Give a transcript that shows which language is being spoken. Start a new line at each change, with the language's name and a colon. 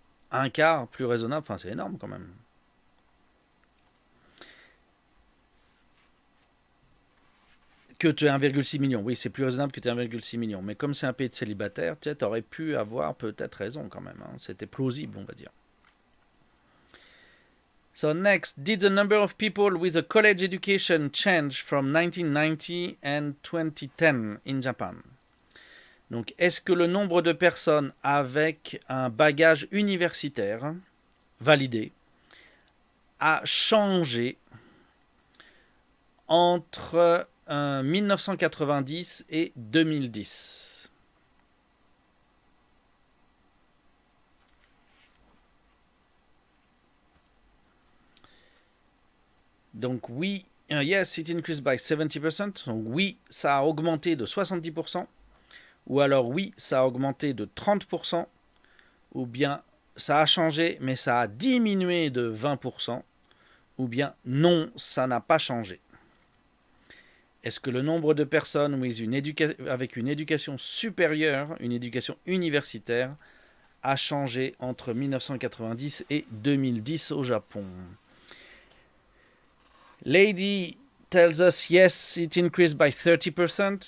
French: Un quart plus raisonnable, enfin c'est énorme quand même. Que tu aies 1,6 million. Oui, c'est plus raisonnable que tu aies 1,6 million. Mais comme c'est un pays de célibataires, tu aurais pu avoir peut-être raison quand même. C'était plausible, on va dire.
English: So next, did the number of people with a college education change from 1990 and 2010 in Japan?
French: Donc, est-ce que le nombre de personnes avec un bagage universitaire validé a changé entre 1990 et 2010? Donc oui,
English: yes, it increased by 70%.
French: Donc oui, ça a augmenté de 70%. Ou alors oui, ça a augmenté de 30%. Ou bien ça a changé, mais ça a diminué de 20%. Ou bien non, ça n'a pas changé. Est-ce que le nombre de personnes avec une éducation supérieure, une éducation universitaire, a changé entre 1990 et 2010 au Japon?
English: Lady tells us yes, it increased by 30%.